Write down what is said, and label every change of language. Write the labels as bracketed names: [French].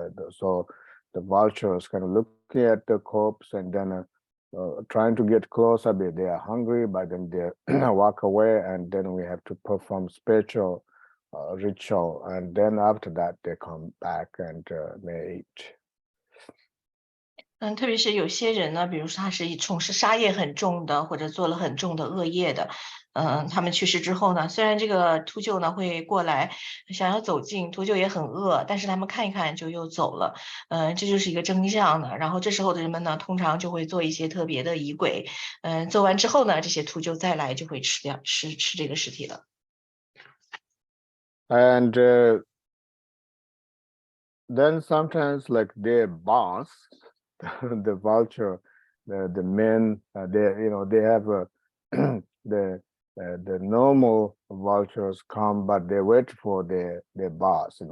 [English] So the vultures kind of looking at the corpse and then trying to get closer, but they are hungry, but then they walk away, and then we have to perform spiritual ritual, and then after that they come back and may eat. [Chinese] 特别是有些人呢，比如说他是从事杀业很重的，或者做了很重的恶业的，他们去世之后呢，虽然这个秃鹫呢会过来想要走近，秃鹫也很饿，但是他们看一看就又走了，这就是一个征象的。然后这时候的人们呢，通常就会做一些特别的仪轨，做完之后呢，这些秃鹫再来就会吃这个尸体了。 [English] And then sometimes like their boss, the vulture, the men, they have the normal vultures come, but they wait for their boss.